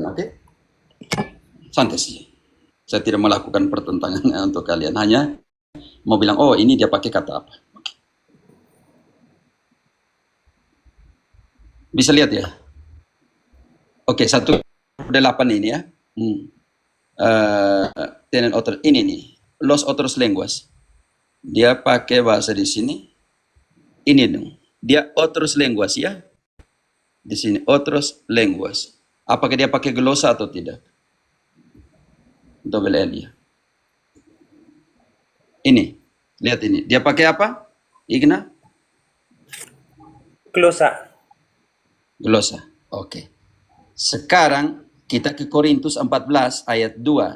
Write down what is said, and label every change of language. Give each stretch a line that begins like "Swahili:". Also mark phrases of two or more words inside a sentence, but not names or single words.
Indonesian: Oke, santai sih. Saya tidak melakukan pertentangan untuk kalian, hanya mau bilang, oh ini dia pakai kata apa. Oke. Bisa lihat ya. Oke, 1:8 ini ya.
Spanish: Tienen otros,
Indonesian: ini nih,
Spanish: los otros lenguas.
Indonesian: Dia pakai bahasa di sini. Ini dong. Dia
Spanish: otros lenguas
Indonesian: ya. Di sini
Spanish: otros lenguas.
Indonesian: Apakah dia pakai glosa atau tidak?
English: Double L
Indonesian: ya. Ini. Lihat ini. Dia pakai apa? Igna? Glosa. Glosa. Oke. Sekarang kita ke Korintus 14 ayat 2.